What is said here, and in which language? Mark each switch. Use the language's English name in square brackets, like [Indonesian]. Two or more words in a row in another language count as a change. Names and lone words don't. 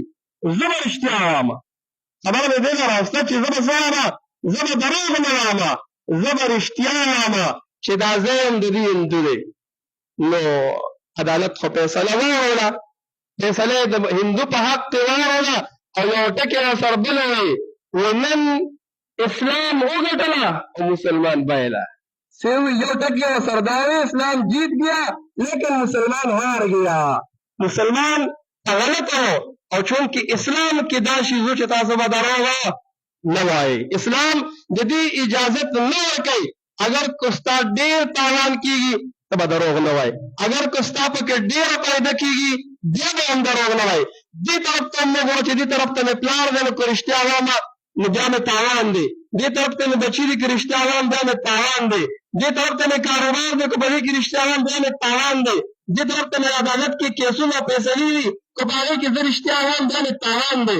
[Pashto] زه به رښتیا وایم، خبره مې دې نه راسته چې زه به څه وایم، زه به دروغ نه وایم، زه به رښتیا وایم چې دا ځای هم د دې هندو دی. نو عدالت خو فیصله واوروله، فیصله یې د هندو په حق کې واوروله او یو ټکې راسره بل وایي نن اسلام وګټله او مسلمان بایله. یو ټکې راسره دا وایي [Urdu] اسلام جیت گیا لیکن مسلمان ہار گیا. مسلمان غلط ہو اور چونکہ اسلام کی دا چیزوں [Pashto] چې تاسو به دروغ نه وایي. اسلام د دې اجازت نه ورکوي. اگر کو ستا ډېر تاوان کېږي ته به دروغ نه وایي، اگر کو ستا پکې ډېره فایده کېږي بیا به هم دروغ نه وایي. دې طرف ته موږ وایو چې دې طرف ته مې پلار دی نو که رښتیا وایم نو بیا مې تاوان دی، دې طرف ته مې بچي دي که رښتیا وایم بیا مې تاوان دی، دې طرف ته مې کاروبار دی که په دې کې رښتیا وایم بیا مې تاوان دی، دې طرف ته مې عدالت کې کیسونه فیصلې دي که په هغې کې زه رښتیا وایم بیا مې تاوان دی.